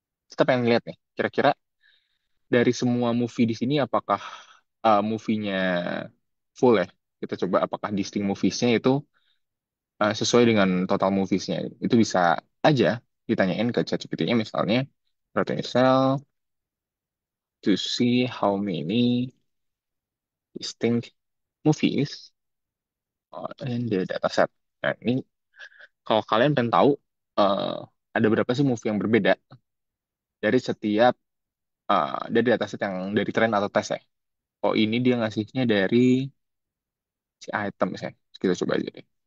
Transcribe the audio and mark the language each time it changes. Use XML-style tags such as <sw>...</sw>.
<id>Kita pengen lihat nih, kira-kira dari semua movie di sini apakah movie-nya full ya? Kita coba apakah distinct movies-nya itu sesuai dengan total movies-nya. Itu bisa aja ditanyain ke ChatGPT-nya misalnya Rating Cell.</id> <en>to see how many distinct movies are in the dataset.</en> <id>Nah, ini kalau kalian pengen tahu eh, ada berapa sih movie yang berbeda dari setiap dari dataset yang dari tren atau tes ya. Oh ini dia ngasihnya dari si item misalnya. Kita coba aja deh.</id>